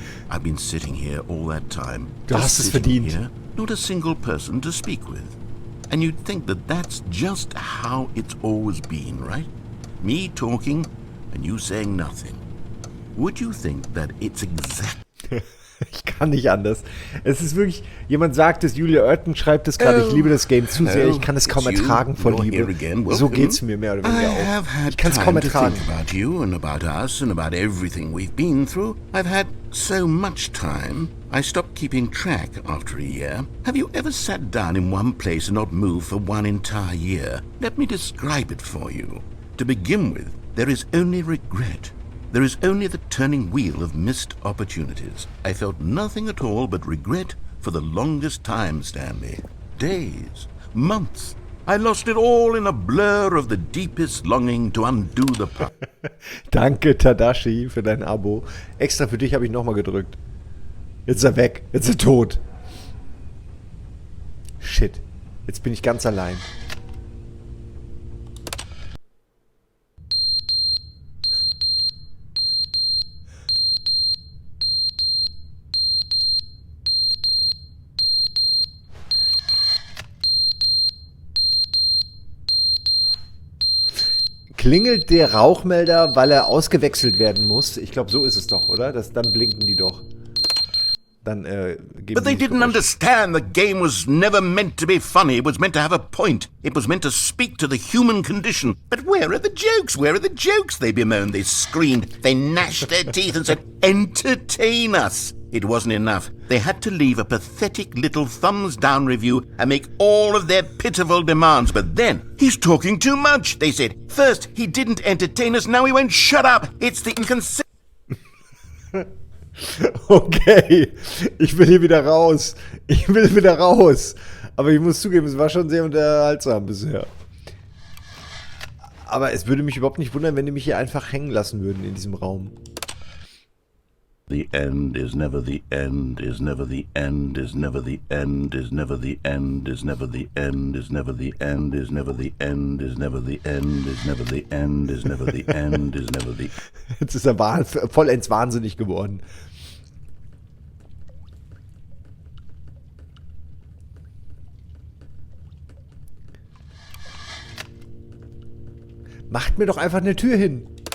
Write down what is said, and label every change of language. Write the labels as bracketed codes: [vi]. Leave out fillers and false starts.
[en] I've been sitting here all that time. [de] Du hast es verdient. [en] Here, not a single person to speak with. And you'd think that that's just how it's always been, right? Me talking and you saying nothing. Would you think that it's exactly... [de] Ich kann nicht anders. Es ist wirklich, jemand sagt es, Julia Oerten schreibt es gerade, ich liebe das Game zu sehr, ich kann es kaum ertragen vor Liebe. So geht's mir mehr oder weniger auch. Ich kann es kaum ertragen. [en] About you and about us and about everything we've been through. I've had so much time, I stopped keeping track after a year. Have you ever sat down in one place and not moved for one entire year? Let me describe it for you. To begin with, there is only regret. There is only the turning wheel of missed opportunities. I felt nothing at all but regret for the longest time, Stanley. Days, months. I lost it all in a blur of the deepest longing to undo the past. [de] Danke, Tadashi, für dein Abo. Extra für dich habe ich nochmal gedrückt. Jetzt ist er weg. Jetzt ist er tot. Shit. Jetzt bin ich ganz allein. Klingelt der Rauchmelder, weil er ausgewechselt werden muss? Ich glaube, so ist es doch, oder? Dann blinken die doch. Dann geben [en] But they didn't understand the game was never meant to be funny. It was meant to have a point. It was meant to speak to the human condition. But where are the jokes? Where are the jokes? They bemoaned, they screamed, they gnashed their teeth and said, entertain us. It wasn't enough. They had to leave a pathetic little thumbs-down review and make all of their pitiful demands. But then, he's talking too much, they said. First, he didn't entertain us, now he won't shut up. It's the inconsistent... [de] Okay, ich will hier wieder raus. Ich will wieder raus. Aber ich muss zugeben, es war schon sehr unterhaltsam bisher. Aber es würde mich überhaupt nicht wundern, wenn die mich hier einfach hängen lassen würden in diesem Raum. [en] The end is never the end, is never the end, is never the end, is never the end, is never the end, is never the end, is never the end, is never the end, is never the end, is never the end, is never the. [de] Jetzt ist er vollends wahnsinnig geworden. Macht mir doch einfach eine Tür hin.